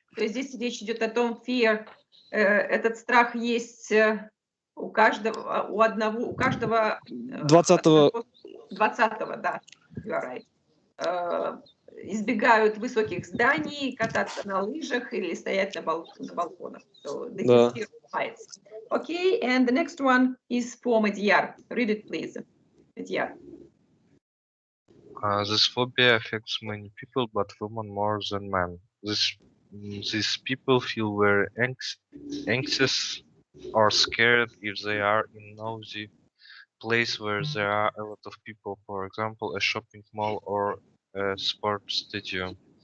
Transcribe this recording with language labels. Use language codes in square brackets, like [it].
[ru] То есть здесь речь идет о том, fear, этот страх есть у каждого, у каждого 20-го. 20-го, да, [en] you are right. [ru] Избегают высоких зданий, кататься на лыжах или стоять на балконах. [en] So this is fear of heights. Okay, and the next one is for Madhyar. Read it, please. Madhyar. This phobia affects many people, but women more than men. These people feel very anxious or scared if they are in noisy place where there are a lot of people, for example, a shopping mall or a sports stadium.